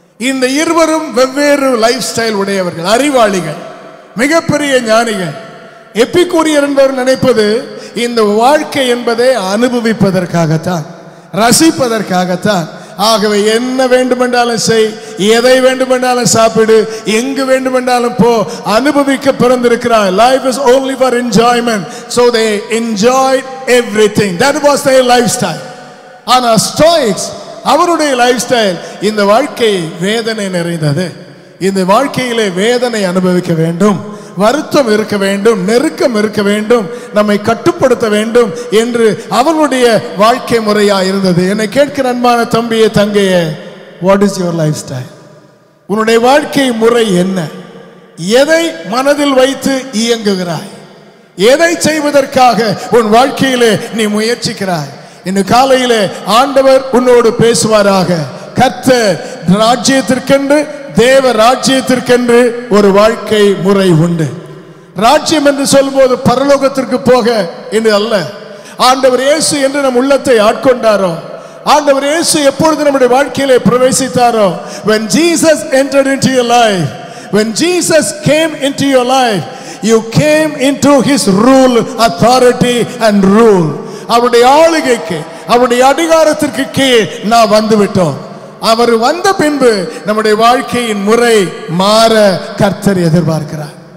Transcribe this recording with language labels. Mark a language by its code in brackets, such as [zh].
[ta] இந்த இருவரும் வெவ்வேறு லைஃப் ஸ்டைல் உடையவர்கள், அறிவாளிகள், மிகப்பெரிய ஞானிகள். எப்பிக்கூரியர் என்பவர் நினைப்பது இந்த வாழ்க்கை என்பதை அனுபவிப்பதற்காகத்தான், ரசிப்பதற்காகத்தான். ஆகவே என்ன வேண்டுமென்றாலும் செய், எதை வேண்டுமென்றாலும் சாப்பிடு, எங்கு வேண்டுமென்றாலும் போ, அனுபவிக்க பிறந்திருக்கிறார். [en] Life is only for enjoyment. So they enjoyed everything. That was their lifestyle. [ta] ஆனா ஸ்டோயிக்ஸ், அவருடைய லைஃப் ஸ்டைல் இந்த வாழ்க்கை வேதனை நிறைந்தது. இந்த வாழ்க்கையிலே வேதனை அனுபவிக்க வேண்டும், வருத்தம் இருக்க வேண்டும், நெருக்கம் இருக்க வேண்டும், நம்மை கட்டுப்படுத்த வேண்டும் என்று அவளுடைய வாழ்க்கை முறையா இருந்தது. என்னை கேட்கிற அன்பான தம்பியே, தங்கையே, [en] What is your lifestyle? [ta] உன்னுடைய வாழ்க்கை முறை என்ன? எதை மனதில் வைத்து இயங்குகிறாய்? எதை செய்வதற்காக உன் வாழ்க்கையிலே நீ முயற்சிக்கிறாய்? இன்று காலையிலே ஆண்டவர் உன்னோடு பேசுவாராக. கர்த்தர் ராஜ்யத்திற்கென்று, தேவ ராஜ்யத்திற்கென்று ஒரு வாழ்க்கை முறை உண்டு. ராஜ்யம் என்று சொல்லும்போது பரலோகத்திற்கு போக என்று அல்ல. ஆண்டவர் இயேசு என்று நம் உள்ளத்தை ஆட்கொண்டாரோ, ஆண்டவர் இயேசு எப்பொழுது நம்முடைய வாழ்க்கையிலே பிரவேசித்தாரோ, [en] when Jesus entered into your life, when Jesus came into your life, you came into his rule, authority and rule. [ta] அவருடைய ஆளுகைக்கு, அவருடைய அதிகாரத்திற்கு கீழ் நாம் வந்துவிட்டோம். அவர் வந்த பின்பு நம்முடைய வாழ்க்கையின் முறை மாற கர்த்தர் எதிர்பார்க்கிறார்.